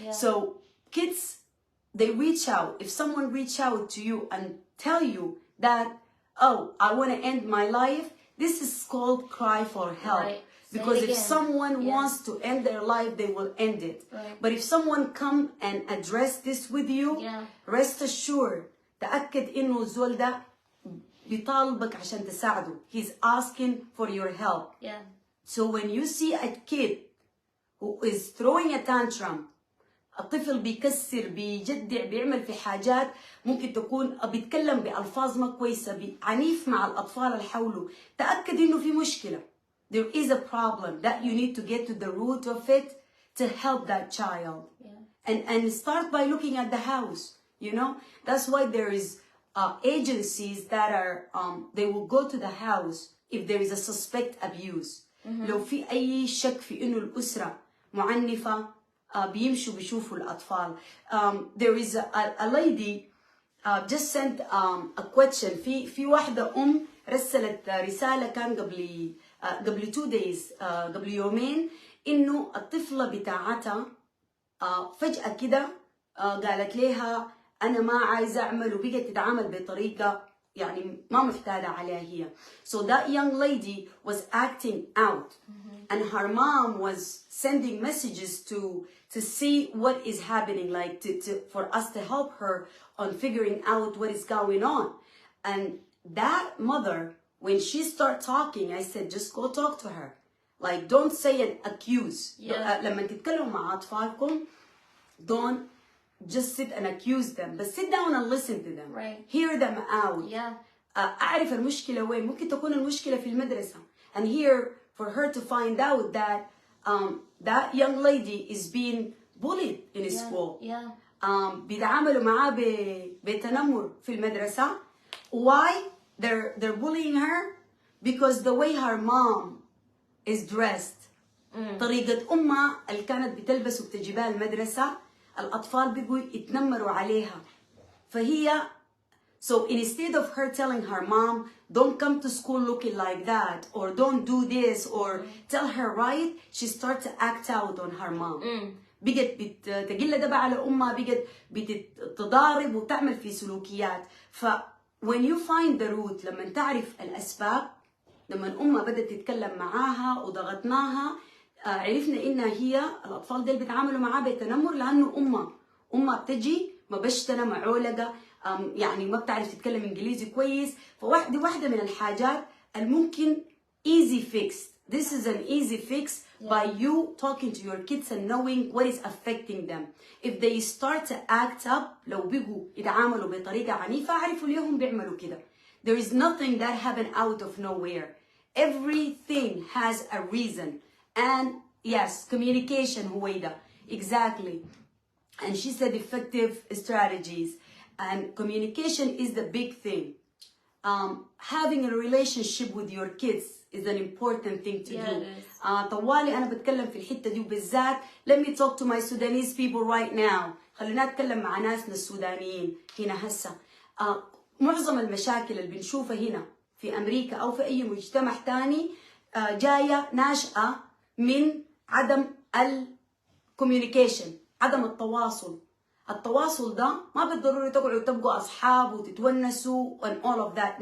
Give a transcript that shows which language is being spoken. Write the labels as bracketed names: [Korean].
[English] So kids, they reach out. If someone reach out to you and tell you that, oh, I want to end my life, this is called cry for help. Because if someone wants to end their life, they will end it. But if someone come and address this with you, rest assured, [Arabic] تأكد إنه الزول ده بيطالبك عشان تساعده. [English] He's asking for your help. So when you see a kid who is throwing a tantrum, [Arabic] الطفل بيكسر بيجدع بيعمل في حاجات ممكن تكون بيتكلم بألفاظ ما كويسة عنيف مع الأطفال اللي حوله، تأكد إنه في مشكلة. [English] There is a problem that you need to get to the root of it to help that child. And start by looking at the house, you know. That's why there is agencies that are, they will go to the house if there is a suspect abuse. [Arabic] لو في أي شك في إنه الأسرة معنفة بيمشوا بيشوفوا الأطفال. [English] There is a lady just sent a question. [Arabic] في واحدة رسلت رسالة كان قبل [English] 2 days [Arabic] قبل يومين إنه الطفلة بتاعتها فجأة كده قالت لها أنا ما عايزة أعمل، وبقت تتعامل بطريقة يعني ما معتادة عليها هي. [English] So that young lady was acting out, and her mom was sending messages to see what is happening, like for us to help her on figuring out what is going on. And that mother, when she started talking, I said, just go talk to her. Like, don't say and accuse. [Arabic] لما تتكلموا مع أطفالكم, [English] don't just sit and accuse them, but sit down and listen to them. Hear them out. [Arabic] أعرف المشكلة وين. ممكن تكون المشكلة في المدرسة. [English] And here for her to find out that that young lady is being bullied in school. [Arabic] بيتعاملوا معاه بتنمر في المدرسة. [English] Why they're bullying her? Because the way her mom is dressed. [Arabic] طريقة أمها اللي كانت بتلبس وبتجيبها المدرسة، الأطفال بيجوا يتنمروا عليها. فهي [English] so instead of her telling her mom, don't come to school looking like that, or don't do this, or tell her right, she starts to act out on her mom. [Arabic] بقت بتقل أدبها على أمها، بقت بتتضارب وتعمل في سلوكيات. ف [English] when you find the root، [Arabic] لما تعرف الأسباب، لما أمها بدأت تتكلم معاها وضغطناها، عرفنا إنها هي الأطفال ديل بيتعاملوا معاها بتنمر لأنه أمها بتجي مبشتنة معولقة، يعني ما بتعرف تتكلم إنجليزي كويس. فواحدة من الحاجات الممكن [English] easy fix. This is an easy fix by you talking to your kids and knowing what is affecting them. If they start to act up، [Arabic] لو بيجوا يتعاملوا بطريقة عنيفة، عرفوا ليهم بيعملوا كده. [English] There is nothing that happened out of nowhere. Everything has a reason. And yes, communication هويدا. Exactly. And she said effective strategies. And communication is the big thing. Having a relationship with your kids is an important thing to do. [Arabic] طوالي أنا بتكلم في الحتة دي وبالذات. [English] Let me talk to my Sudanese people right now. [Arabic] خلينا نتكلم مع ناسنا السودانيين هنا هسه. معظم المشاكل اللي بنشوفها هنا في أمريكا أو في أي مجتمع تاني جاية ناشئة من عدم الكوميونيكيشن، عدم التواصل. التواصل ده ما بالضروري تقعدوا تبقوا أصحاب وتتونسوا [English] and all of that.